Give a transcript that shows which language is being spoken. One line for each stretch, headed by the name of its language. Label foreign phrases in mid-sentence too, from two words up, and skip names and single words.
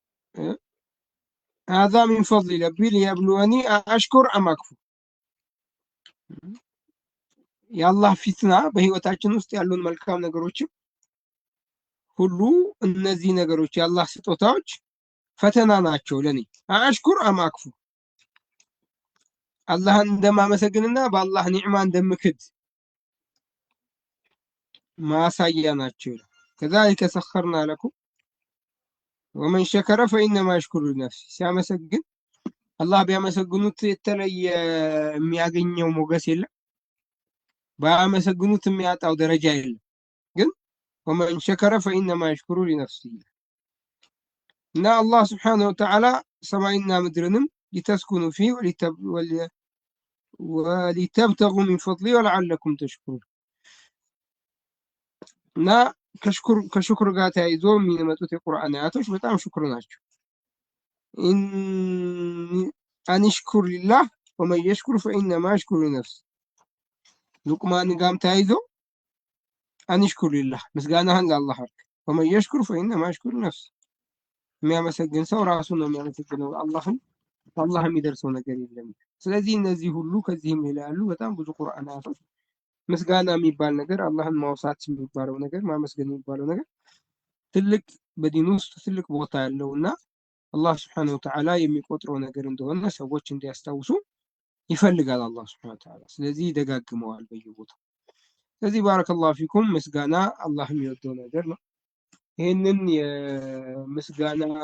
Arabic: هذا من فضل ربي ليبلوني أشكر أم أكفر
Amharic: የአላህ ፊትና በህይወታችን ውስጥ ያሉን መልካም ነገሮች ሁሉ እነዚህ ነገሮች የአላህ ስጦታዎች ፈተና ናቸው ለኔ
Arabic: أشكر أم أكفر
Amharic: አላህን እንደማመሰግንና በአላህ ኒዕማ እንደምክድ ማሳያ ናቸው
Arabic: كذلك سخرنا لكم ومن شكر فإنما يشكر لنفسه
Amharic: ሲያመሰግን አላህ ቢያመሰግኑት የተለየ የሚያገኘው ሞገስ የለም ባያመሰግኑት የሚያጣው ደረጃ የለም ግን
Arabic: ومن شكر فإنما يشكر لنفسه
Amharic: እና አላህ
Arabic: سبحانه وتعالى
Amharic: ሰማይና ምድርንም
Arabic: لتسكنوا فيه ولتبتغوا من فضله ولعلكم تشكرون
Amharic: እና ከሽኩር ጋር ተያይዞ የሚመጡት የቁርአን አያቶች በጣም ሽኩር ናቸው
Arabic: أن اشكر لله ومن يشكر فإنما يشكر لنفسه
Amharic: ሉቅማን ጋም ተያይዞ
Arabic: أن اشكر لله
Amharic: ምስጋናህን ለአላህ አድርግ
Arabic: ومن يشكر فإنما يشكر لنفسه
Amharic: የሚያመሰግን ሰው ራሱ ነው የሚያመሰግነው አላህን አላህ የሚደርሰው ነገር የለም ስለዚህ እነዚህ ሁሉ ከዚህም ሌላ ያሉ በጣም ብዙ ቁርአን አያቶች ምስጋና የሚባል ነገር አላህን ማውሳት የሚባለው ነገር ማመስገን የሚባለው ነገር ትልቅ በዲን ውስጥ ትልቅ ቦታ ያለውና አላህ
Arabic: سبحانه وتعالى
Amharic: የሚቆጥረው ነገር እንደሆነ ሰዎች እንዲያስታውሱ ይፈልጋል አላህ
Arabic: سبحانه وتعالى
Amharic: ስለዚህ ይደጋግመዋል በየቦታው ስለዚህ
Arabic: بارك الله فيكم
Amharic: ምስጋና አላህ የሚወደው ነገር ነው ይሄንን የምስጋና